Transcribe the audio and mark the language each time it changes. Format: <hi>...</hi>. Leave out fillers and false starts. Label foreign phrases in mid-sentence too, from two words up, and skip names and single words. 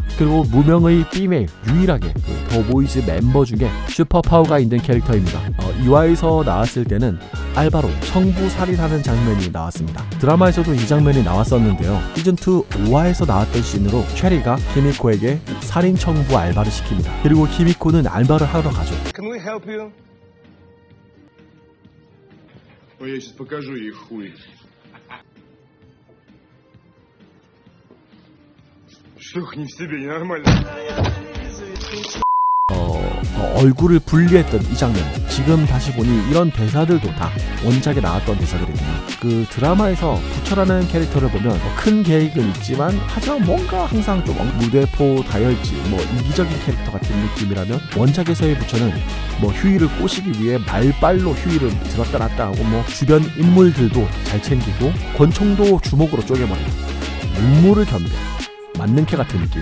<ko>그리고 무명의 피메일, 유일하게 더 보이즈 멤버 중에 슈퍼파워가 있는 캐릭터입니다. 2화에서 나왔을 때는 알바로 청부 살인하는 장면이 나왔습니다. 드라마에서도 이 장면이 나왔었는데요. 시즌2 5화에서 나왔던 씬으로 체리가 키미코에게 살인 청부 알바를 시킵니다. 그리고 키미코는 알바를 하러 가죠.</ko> <en>Can we help you?</en> <ru>Ой, я сейчас покажу ей хуй. Шух, не в себе, ненормально.</ru> <ko>얼굴을 분리했던 이 장면, 지금 다시 보니 이런 대사들도 다 원작에 나왔던 대사들이거든요. 그 드라마에서 부처라는 캐릭터를 보면 큰 계획은 있지만 하지만 뭔가 항상 좀 무대포 다혈질 이기적인 캐릭터 같은 느낌이라면 원작에서의 부처는 휴이를 꼬시기 위해 말빨로 휴이를 들었다 놨다 하고 주변 인물들도 잘 챙기고 권총도 주먹으로 쪼개버리고 눈물을 견뎌 맞는 캐 같은 느낌.</ko>